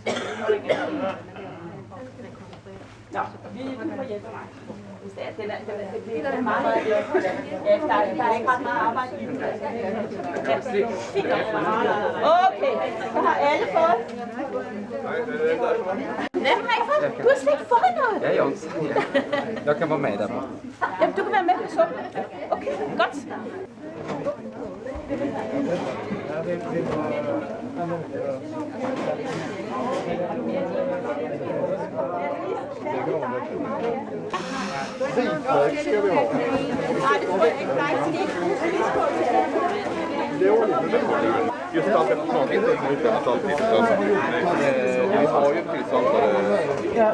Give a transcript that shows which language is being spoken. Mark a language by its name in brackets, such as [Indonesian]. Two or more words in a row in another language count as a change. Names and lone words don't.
[Danish] Nå, vi får hjælp af mig. Hvis det er, det er meget. Ja, der er ikke ret meget arbejde i den. Ja, fint. Okay, så har alle fået. Hvem har I fået? Du har slet ikke fået noget. [Swedish] Ja, Jons. Jag kan vara med där. [Danish] Jamen, du kan være med på suppen. Okay, godt. Hvidløg skal vi over. Nej, det tror jeg ikke. Nej, fordi det [Swedish] Just det, att man inte är ute att alltid vi har ju tillstånd för det. Ja.